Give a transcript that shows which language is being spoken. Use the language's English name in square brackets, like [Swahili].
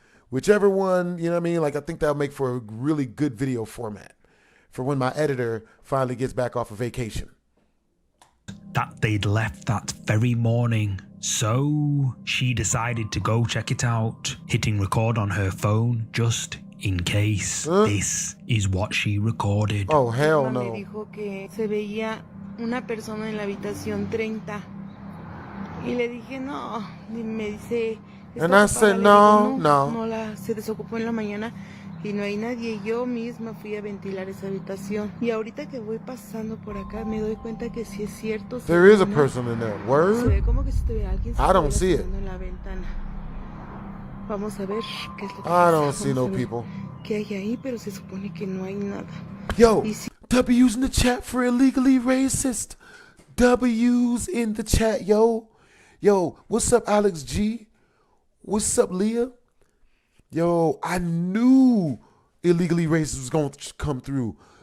[English] Whichever one, you know what I mean? Like, I think that'll make for a really good video format for when my editor finally gets back off of vacation. That they'd left that very morning. So she decided to go check it out, hitting record on her phone just in case. This is what she recorded. Oh, hell no. [Spanish] Me dijo que se veía una persona en la habitación 30. Y le dije, no. Y me dice... [English] And I said, no. [Spanish] Se desocupó en la mañana y no hay nadie. Yo misma fui a ventilar esa habitación. Y ahorita que voy pasando por acá me doy cuenta que sí es cierto. [English] There is a person in there. Word? [Spanish] Se ve como que se ve alguien. [English] I don't see it. [Spanish] En la ventana. Vamos a ver qué es lo que [English] I don't see no people. [Spanish] ¿Qué hay ahí? Pero se supone que no hay nada. [English] Yo, W's in the chat for Illegally Racist. W's in the chat, yo. Yo, what's up, Alex G? What's up, Leah? Yo, I knew Illegally Racist was going to come through.